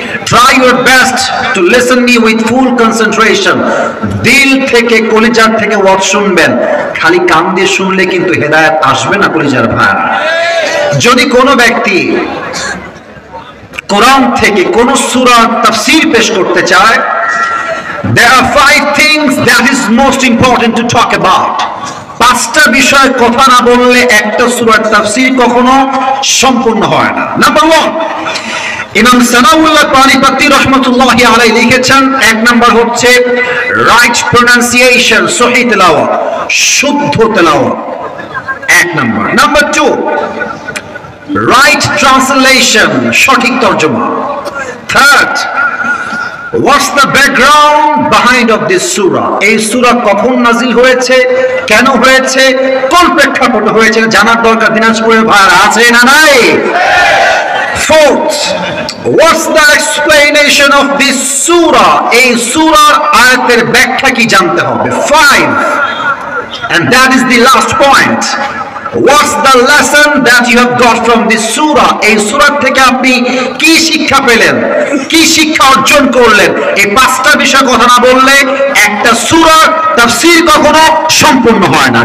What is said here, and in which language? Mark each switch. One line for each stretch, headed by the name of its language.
English: Try your best to listen me with full concentration.
Bangla: দিল থেকে, কলিজার থেকে ওয়াজ শুনবেন। খালি কান দিয়ে শুনলে কিন্তু হেদায়েত আসবে না কলিজার ভাই। যদি কোনো ব্যক্তি কোরআন থেকে কোন সূরার তাফসীর পেশ করতে চায়,
English: there are 5 things that is most important to talk about.
Bangla: 5টা বিষয় কথা না বললে একটা সূরার তাফসীর কখনো সম্পূর্ণ হয় না। নাম্বার 1, ইমাম সানাউল্লাহ পানিপতি রহমাতুল্লাহি আলাইহি লিখেছেন, 1 নাম্বার হচ্ছে রাইট প্রোনাউন্সিয়েশন, সহিহ তেলাওয়াত, শুদ্ধ তেলাওয়াত, 1 নাম্বার। নাম্বার 2, রাইট ট্রান্সলেশন, সঠিক তরজমা।
English: Third, what's the background behind of this surah?
Bangla: এই সূরা কখন নাজিল হয়েছে, কেন হয়েছে, কোন প্রেক্ষাপটে হয়েছে জানার দরকার দিনাজপুরের ভাইরা আছে না নাই?
English: Fourth, what's the explanation of this surah?
Bangla: এই সূরার আয়াতের ব্যাখ্যা কি জানতে হবে।
English: 5, and that is the last point. What's the lesson that you have got from this surah?
Bangla: এই সূরা থেকে আপনি কি শিক্ষা পেলেন, কি শিক্ষা অর্জন করলেন? এই 5টা বিষয় কথা না বললে একটা সূরার তাফসীর কখনো সম্পূর্ণ হয় না।